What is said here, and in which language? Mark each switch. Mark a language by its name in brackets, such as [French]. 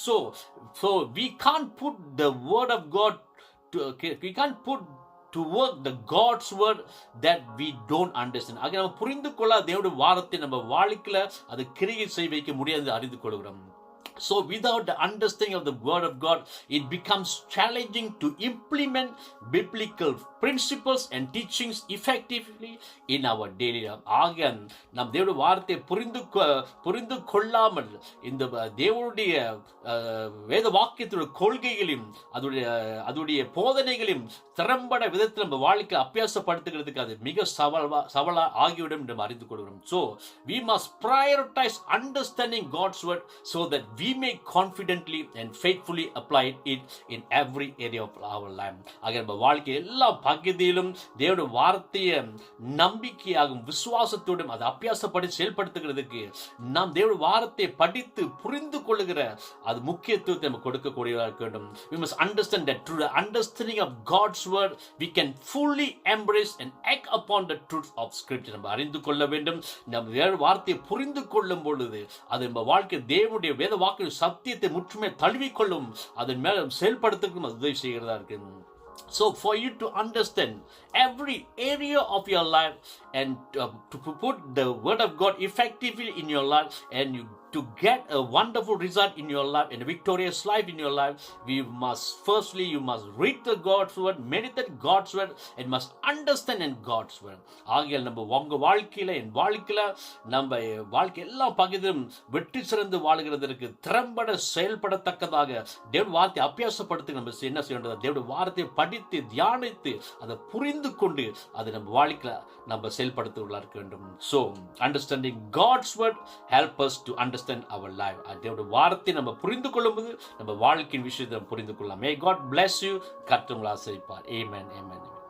[English] So we can't put the word of God we can't put to work the God's word that we don't understand. [Tamil] ஆக நம்ம புரிந்து கொள்ள தேவனுடைய வார்த்தை நம்ம வாழ்க்கையில அது கிரியை செய்ய வைக்க முடியாது அறிந்து கொள்கிறோம். [English] So without the understanding of the word of God, it becomes challenging to implement biblical principles and teachings effectively in our daily life. [Tamil] ஆக நாம் தேவனுடைய வார்த்தையை புரிந்து கொள்ளாமல் இந்த தேவனுடைய வேத வாக்கியத்துடைய கொள்கைகளையும் அதோடைய போதனைகளையும் திறம்பட விதத்தில் நம்ம வாழ்க்கை அபியாசப்படுத்துகிறதுக்கு அது மிக சவாலா ஆகிவிடும் என்று அறிந்து கொள்கிறோம். [English] So we must prioritize understanding God's word so that we may confidently and faithfully apply it in every area of our life. [Tamil] ஆக நம்ம வாழ்க்கை எல்லா பகுதியிலும் தேவனுடைய வார்த்தையை நம்பிக்கையாகும் விசுவாசத்தோடும் அதை அபியாசப்படி செயல்படுத்துகிறதுக்கு நாம் தேவனுடைய வார்த்தையை படித்து புரிந்து கொள்ளுகிற அது முக்கியத்துவத்தை நம்ம கொடுக்கக்கூடியதாக இருக்க வேண்டும். [English] We must understand that through the understanding of God's word we can fully embrace and act upon the truth of scripture. [Tamil] நம்ம அறிந்து கொள்ள வேண்டும். நம்ம தேவனுடைய வார்த்தையை புரிந்து கொள்ளும் பொழுது அது நம்ம வாழ்க்கை தேவனுடைய வேத வாக்கு சத்தியத்தை முற்றுமே தழுவிக்கொள்ளும், அதன் மேல செயல்படுத்தும் அது உதவி செய்கிறதா இருக்கு. [English] So for you to understand every area of your life and to put the word of God effectively in your life and to get a wonderful result in your life and a victorious life in your life, you must read the God's word, meditate God's word, and must understand in God's word. [Tamil] ஆகிய நம்ம உங்க வாழ்க்கையில என் வாழ்க்கையில நம்ம வாழ்க்கை எல்லா பகுதியிலும் வெற்றி சிறந்து வாழ்கிறதற்கு திறம்பட செயல்படத்தக்கதாக தேவ வார்த்தை அபியாசப்படுத்த நம்ம என்ன செய்யணும்? தேவ வார்த்தையை படித்து தியானித்து அதை புரிந்து கொண்டு அதை நம்ம வாழ்க்கையில நம்ம செயல்படுத்த இருக்க வேண்டும். [English] So understanding God's word help us to understand our life. [Tamil] தேவனுடைய வார்த்தை நம்ம புரிந்து கொள்ளும்போது நம்ம வாழ்க்கையின் விஷயத்தை புரிந்து கொள்ளலாம். [English] May God bless you. [Tamil] கர்த்தர் உங்களை ஆசீர்வதிப்பார். Amen. Amen.